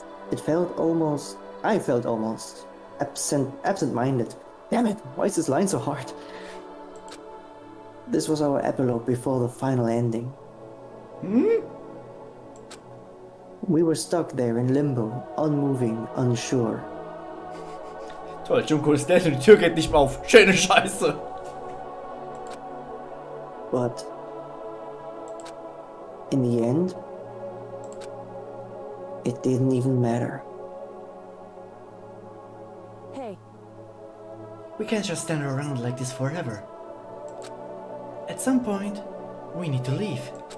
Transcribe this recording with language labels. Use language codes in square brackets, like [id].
[en] I felt almost absent-minded. Damn it, why is this line so hard? This was our epilogue before the final ending. We were stuck there in limbo, unmoving, unsure. [de] Toll, Junko ist dead und die Tür geht nicht mehr auf. Schöne Scheiße. [en] But in the end, it didn't even matter. Hey. We can't just stand around like this forever. At some point, we need to leave.